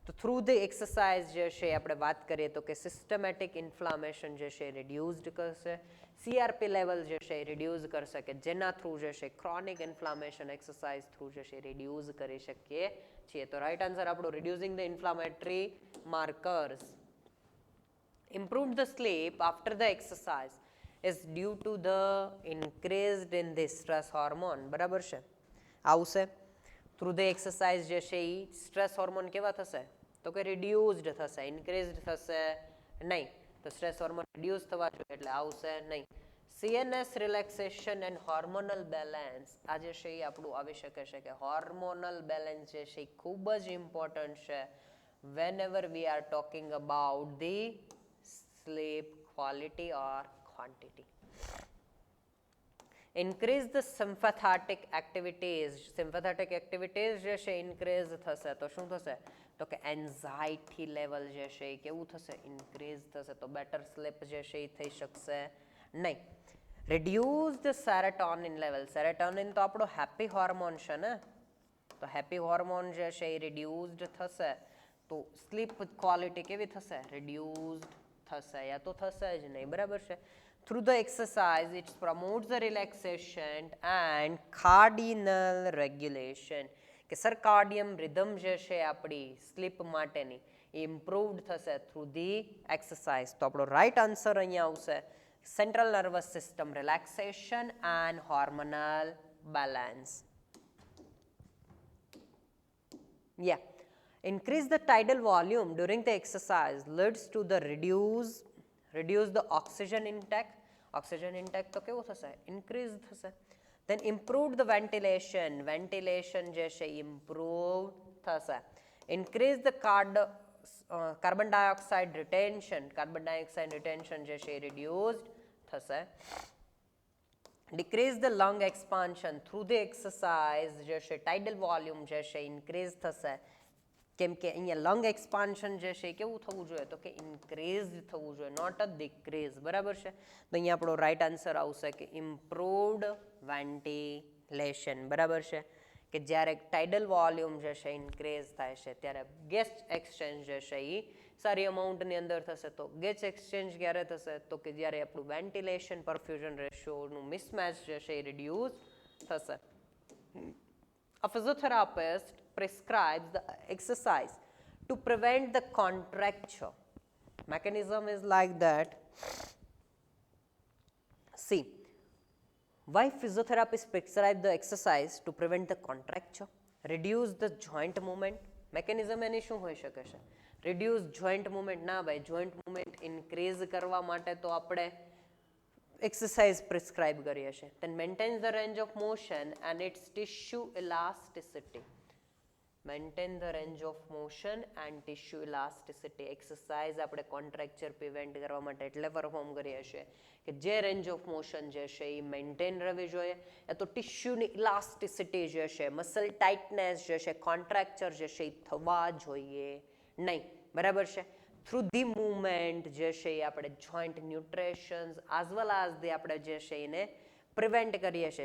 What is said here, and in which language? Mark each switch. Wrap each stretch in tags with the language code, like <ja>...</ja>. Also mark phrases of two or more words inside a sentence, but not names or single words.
<gu>તો</gu> <en>through the exercise</en> <gu>જે છે આપણે વાત કરીએ તો કે</gu> <en>systematic inflammation</en> <gu>જે છે એ રિડ્યુઝડ કરશે, CRP લેવલ જે છે એ રિડ્યુઝ કરશે કે જેના થ્રુ જે છે</gu> <en>chronic inflammation exercise through</en> <gu>જે છે રિડ્યુઝ કરી શકીએ છીએ.</gu> <en>તો right answer આપણું reducing the inflammatory markers. Improved the sleep after the exercise is due to the increased in the stress hormone.</en> <gu>બરાબર છે, આવશે.</gu> <en>through the exercise</en> <gu>જે છે એ</gu> <en>stress hormone</en> <gu>કેવા થશે તો કે રિડ્યુઝડ થશે, ઇન્ક્રીઝડ થશે નહીં. તો</gu> <en>stress hormone</en> <gu>રિડ્યુસ થવા જોઈએ એટલે આવશે નહીં.</gu> <en>CNS relaxation and hormonal balance,</en> <gu>આ જે છે એ આપણું આવી શકે છે કે</gu> <en>hormonal balance</en> <gu>જે છે એ ખૂબ જ ઇમ્પોર્ટન્ટ છે</gu> <en>whenever we are talking about the sleep quality or quantity. Increase the sympathetic activities. Sympathetic activities</en> <gu>જે છે ઇન્ક્રીઝ થશે તો શું થશે તો કે</gu> <en>anxiety level</en> <gu>જે છે એ કેવું થશે ઇન્ક્રીઝ થશે, તો</gu> <en>better sleep</en> <gu>જે છે એ થઈ શકશે નહીં.</gu> <en>reduce the serotonin level.</en> <gu>સેરેટોનિન તો આપણો</gu> <en>happy hormone</en> <gu>છે ને, તો</gu> <en>happy hormone</en> <gu>જે છે એ રિડ્યુઝડ થશે તો</gu> <en>sleep quality</en> <gu>કેવી થશે રિડ્યુઝડ થશે, યા તો થશે જ નહીં. બરાબર છે.</gu> <en>Through the exercise, it promotes the relaxation and cardinal regulation.</en> <gu>કે</gu> <en>circadian rhythm</en> <gu>જે છે આપણી સ્લીપ માટેની એ ઇમ્પ્રુવડ થશે</gu> <en>through the exercise.</en> <gu>તો આપણો</gu> <en>right answer</en> <gu>અહીંયા આવશે</gu> <en>central nervous system relaxation and hormonal balance. Yeah. Increase the tidal volume during the exercise leads to the reduce the oxygen intake. Oxygen intake</en> <gu>તો કેવું થશે ઇન્ક્રીઝ થશે.</gu> <en>Then improve the ventilation.</en> <gu>Ventilation જે છે improve થશે.</gu> <en>Increase the carbon dioxide retention. Carbon dioxide retention</en> <gu>જે છે</gu> <en>reduced થશે. Decrease the lung expansion. Through the exercise</en> <gu>જે છે</gu> <en>tidal volume</en> <gu>જે છે</gu> <en>increase થશે.</en> <gu>કેમ કે અહીંયા</gu> <en>lung expansion</en> <gu>જે છે કેવું થવું જોઈએ તો કે ઇન્ક્રીઝ થવું જોઈએ,</gu> <en>not a decrease.</en> <gu>બરાબર છે. તો અહીંયા આપણો</gu> <en>right answer</en> <gu>આવશે કે</gu> <en>improved ventilation.</en> <gu>બરાબર છે. કે જ્યારે</gu> <en>tidal volume</en> <gu>જે છે ઇન્ક્રીઝ થાય છે ત્યારે</gu> <en>gas exchange</en> <gu>જે છે એ સારી અમાઉન્ટની અંદર થશે. તો</gu> <en>gas exchange</en> <gu>ક્યારે થશે તો કે જ્યારે આપણું</gu> <en>ventilation perfusion</en> <gu>રેશિયોનું મિસમેચ જે છે એ રિડ્યુસ થશે.</gu> <en>A physiotherapist prescribes the exercise to prevent the contracture. Mechanism is like that. See, why physiotherapists prescribe the exercise to prevent the contracture? Reduce the joint movement.</en> <gu>Mechanism એની શું હોઈ શકે છે?</gu> <en>Reduce joint movement.</en> <gu>ના ભાઈ,</gu> <en>joint movement increase</en> <gu>કરવા માટે તો આપણે</gu> <en>exercise prescribe</en> <gu>કરીએ છીએ.</gu> <en>Then maintains the range of motion and its tissue elasticity. Maintain the range of motion and tissue elasticity.</en> <gu>Exercise આપણે</gu> <en>contracture prevent</en> <gu>કરવા માટે એટલે પરફોર્મ કરીએ છીએ કે જે</gu> <en>range of motion</en> <gu>જે છે એ મેન્ટેન રહેવી જોઈએ, એ તો ટિશ્યુની ઇલાસ્ટિસિટી જે છે,</gu> <en>muscle tightness</en> <gu>જે છે, કોન્ટ્રાક્ચર જે છે એ થવા જોઈએ નહીં. બરાબર છે.</gu> <en>through the movement</en> <gu>જે છે એ આપણે</gu> <en>joint nutritions as well as the</en> <gu>આપણે જે છે એને પ્રિવેન્ટ કરીએ છીએ.</gu>